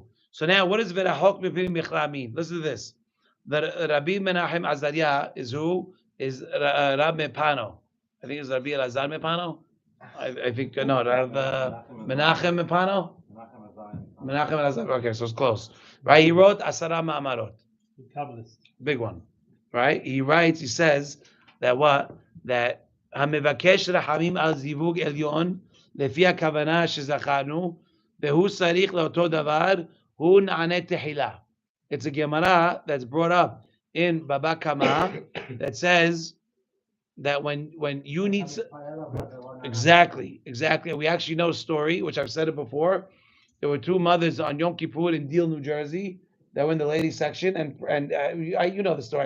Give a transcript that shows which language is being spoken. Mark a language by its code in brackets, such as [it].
[en] So now, what does Verahok Mipim Michla mean? Listen to this. The Rabbi Menachem Azariah is who? Is Rab Mepano. I think it's Rabbi Elazar Mepano. I think, no, Rab Menachem Mepano. Menachem Elazar. Okay, so it's close. Right? He wrote Asara Ma'amarot. Big one. Right? He says that what? That [he] המבקש רחמים על זיווג עליון לפי הכוונה שזכרנו והוא צריך לאותו דבר הוא נענה תחילה. [en] It's a Gemara that's brought up in Baba Kama that says that when you need exactly we actually know a story which I've said it before. There were two mothers on Yom Kippur in Deal, New Jersey. That were in the ladies section, and you know the story.